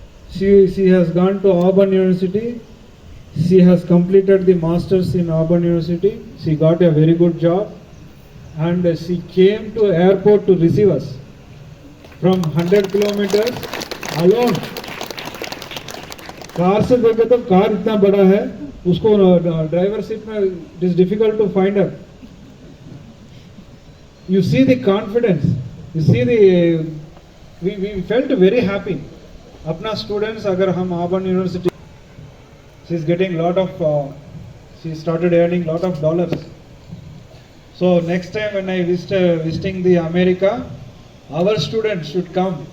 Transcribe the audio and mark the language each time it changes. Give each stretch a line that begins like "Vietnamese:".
English: She has gone to Auburn University. She has completed the masters in Auburn University. She got a very good job, and she came to airport to receive us from 100 kilometers alone.
Hindi: Car से देखे तो car इतना बड़ा है, उसको driver seat में
English: it is difficult to find her. You see the confidence. You see the we felt very happy. अपना students
Hindi: अगर हम
English: Auburn University, she is getting lot of she started earning lot of dollars. So next time when I visiting the America, our students should come.